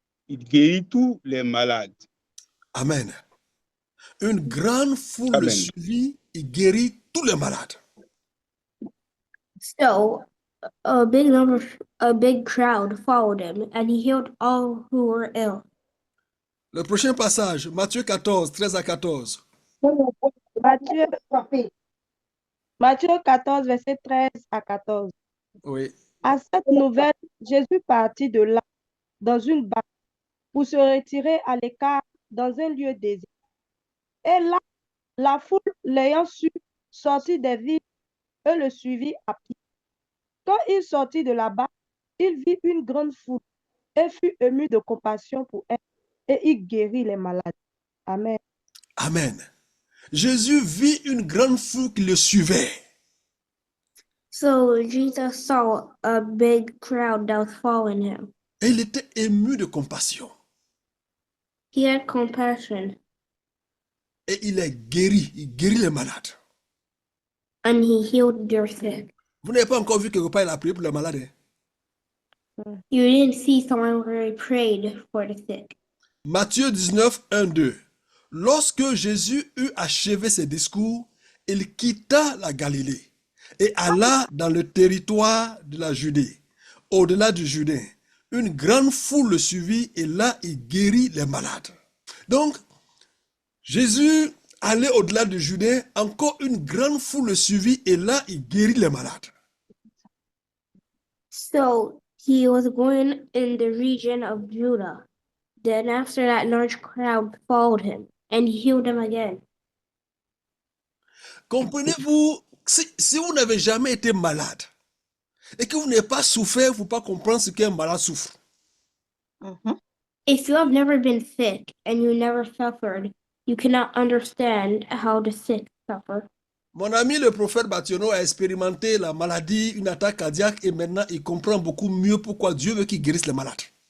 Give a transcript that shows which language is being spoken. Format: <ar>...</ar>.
<fr>Il guérit tous les malades. Amen. Une grande foule le Amen. suivit, il guérit tous les malades.</fr> <en>So a big crowd followed him, and he healed all who were ill.</en> <fr>Le prochain passage, Matthieu 14, 13 à 14. Matthieu 14, verset 13 à 14. Oui. À cette nouvelle, Jésus partit de là dans une barque pour se retirer à l'écart dans un lieu désert. Et là, la foule l'ayant su, sortit des villes et le suivit à pied. Quand il sortit de la barque, il vit une grande foule et fut ému de compassion pour elle, et il guérit les malades. Amen. Amen. Jésus vit une grande foule qui le suivait.</fr> <en>So Jesus saw a big crowd that was following him.</en> <fr>Et il était ému de compassion.</fr> <en>He had compassion,</en> <fr>Et il guérit les malades.</fr> <en>and he healed their sick.</en> <fr>Vous n'avez pas encore vu quelque part il a prié pour les malades. Hein?</fr> <en>You didn't see someone where he prayed for the sick.</en> <fr>Matthieu 19, 1, 2. Lorsque Jésus eut achevé ses discours, il quitta la Galilée et alla dans le territoire de la Judée, au-delà du Jourdain. Une grande foule le suivit et là, il guérit les malades. Donc, Jésus allait au-delà du Jourdain, encore une grande foule le suivit et là, il guérit les malades.</fr> <en>So He was going in the region of Judah. Then after that large crowd followed him, and he healed them again.</en> <fr>Comprenez-vous, si vous n'avez jamais été malade et que vous n'avez pas souffert, vous ne pouvez pas comprendre ce qu'un malade souffre.</fr> <en>If you have never been sick and you never suffered, you cannot understand how the sick suffer.</en> <fr>Mon ami le prophète Bationo a expérimenté la maladie, une attaque cardiaque, et maintenant il comprend beaucoup mieux pourquoi Dieu veut qu'il guérisse les malades.</fr>